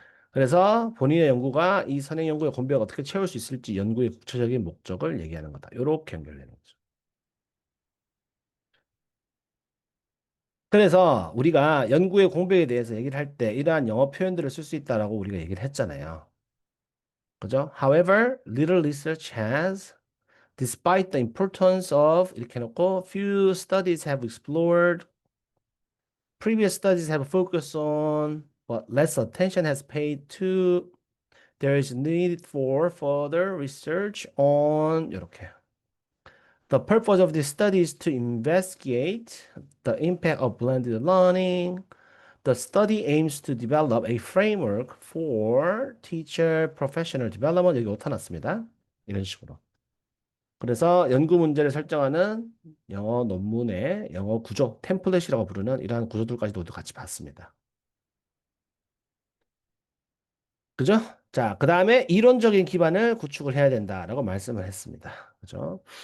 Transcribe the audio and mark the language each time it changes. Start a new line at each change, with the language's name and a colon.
Korean: 그래서 본인의 연구가 이 선행 연구의 공백을 어떻게 채울 수 있을지 연구의 구체적인 목적을 얘기하는 거다. 이렇게 연결되는 거죠. 그래서 우리가 연구의 공백에 대해서 얘기를 할 때 이러한 영어 표현들을 쓸 수 있다라고 우리가 얘기를 했잖아요. 그죠?
English: However, little research has, despite the importance of
Korean: 이렇게 해놓고
English: few studies have explored, previous studies have focused on, but less attention has paid to, there is need for further research on
Korean: 이렇게.
English: The purpose of this study is to investigate the impact of blended learning. The study aims to develop a framework for teacher professional development.
Korean: 여기 오타 났습니다. 이런 식으로. 그래서 연구 문제를 설정하는 영어 논문의 영어 구조, 템플릿이라고 부르는 이러한 구조들까지도 모두 같이 봤습니다. 그죠? 자, 그 다음에 이론적인 기반을 구축을 해야 된다라고 말씀을 했습니다. 그죠?